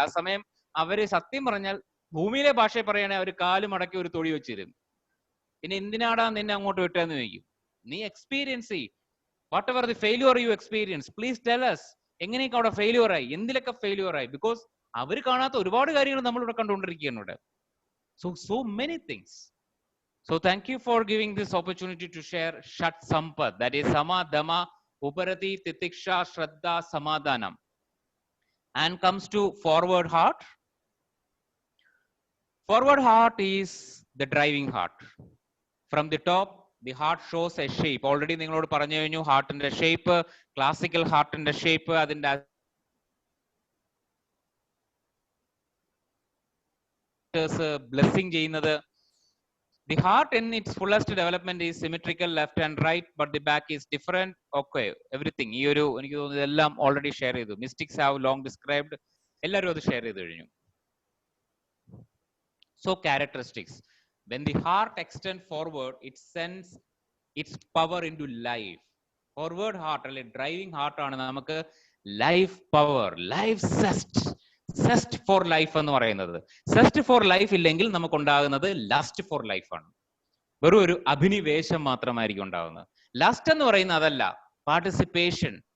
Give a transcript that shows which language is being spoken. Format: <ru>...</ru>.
<ml>ആ സമയം അവര് സത്യം പറഞ്ഞാൽ ഭൂമിയിലെ ഭാഷയെ പറയുകയാണെങ്കിൽ അവർ കാല് മടക്കി ഒരു തൊടി വെച്ചിരുന്നു. പിന്നെ എന്തിനാടാ നിന്നെ അങ്ങോട്ട് വിട്ടെന്ന് ചോദിക്കും. നീ എക്സ്പീരിയൻസ് ചെയ്യ്.</ml> <en>Whatever the failure you experience, please tell us.</en> <ml>എങ്ങനെയൊക്കെ അവിടെ ഫെയിലിയർ ആയി, എന്തിലൊക്കെ ഫെയിലിയർ ആയി? ബിക്കോസ് അവർ കാണാത്ത ഒരുപാട് കാര്യങ്ങൾ നമ്മളിവിടെ കണ്ടുകൊണ്ടിരിക്കുകയാണ് ഇവിടെ.</ml> <en>So many things. So thank you for giving this opportunity to share Shat Sampad, that is Sama, Dama, Uparati, Titiksha, Shraddha, Samadhanam. And comes to forward heart. Forward heart is the driving heart. From the top, the heart shows a shape.</en> <ml>Already ningalod paranju കഴിഞ്ഞു, ഹാർട്ടിന്റെ shape, classical ഹാർട്ടിന്റെ shape, അതിന്റെ blessing ചെയ്യുന്നത്.</ml> <en>The heart in its fullest development is symmetrical, left and right, but the back is different. Okay, everything.</en> <ml>ഈ ഒരു എനിക്ക് തോന്നുന്നത് എല്ലാം ഓൾറെഡി ഷെയർ ചെയ്തു.</ml> <en>Mystics have long described.</en> <ml>എല്ലാവരും അത് ഷെയർ ചെയ്ത് കഴിഞ്ഞു.</ml> <en>So characteristics. When the heart extends forward, it sends its power into life.</en> <ml>Forward heart, അല്ലെ ഡ്രൈവിംഗ് ഹാർട്ട് ആണ് നമുക്ക് life power, life zest four life എന്ന് പറയുന്നത്. സെസ്റ്റ് ഫോർ ലൈഫ് ഇല്ലെങ്കിൽ നമുക്ക് ഉണ്ടാകുന്നത് ലസ്റ്റ് ഫോർ ലൈഫ് ആണ്. വെറും ഒരു അഭിനിവേശം മാത്രമായിരിക്കും ഉണ്ടാകുന്നത്. ലസ്റ്റ് എന്ന് പറയുന്നത് അതല്ല, പാർട്ടിസിപ്പേഷൻ.</ml>